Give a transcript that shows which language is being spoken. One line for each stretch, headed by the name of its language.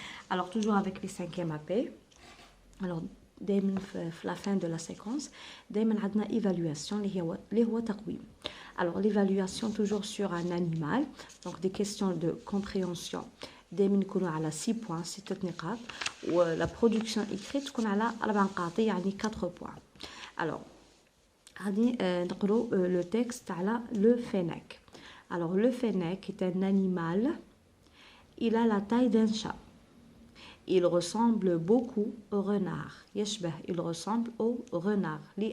French: Alors, toujours avec les 5e AP. Alors,
Arabic: دايما في
French: la fin de la séquence
Arabic: دايما عندنا
French: évaluation
Arabic: اللي هو تقويم.
French: Alors, l'évaluation toujours sur un animal. Donc, des questions de compréhension.
Arabic: دايما يكونوا على 6 points 6 نقاط. ولا
French: production écrite
Arabic: تكون على 4 نقاط يعني 4 points.
French: Alors,
Arabic: غادي نقرأ
French: le texte على le fennec. Alors, le fennec est un animal. Il a la taille d'un chat. Il ressemble beaucoup au renard. Il ressemble au renard.